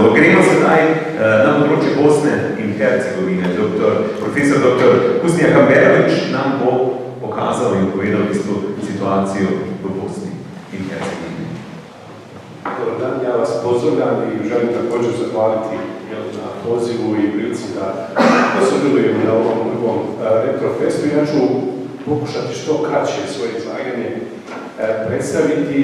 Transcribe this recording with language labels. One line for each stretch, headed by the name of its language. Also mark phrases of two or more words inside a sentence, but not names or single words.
Slovenian: Gremo sedaj na področje Bosne in Hercegovine. Profesor dr. Husnija Kamberović nam bo pokazal in povedal v bistvu situacijo v Bosni in Hercegovini.
Bosnian: Dobar dan, ja vas pozdravljam i želim također zahvaliti na pozivu i prilici da sudjelujem na ovom prvom Retrofestu. Ja ću pokušati što kraće svoje izlaganje predstaviti.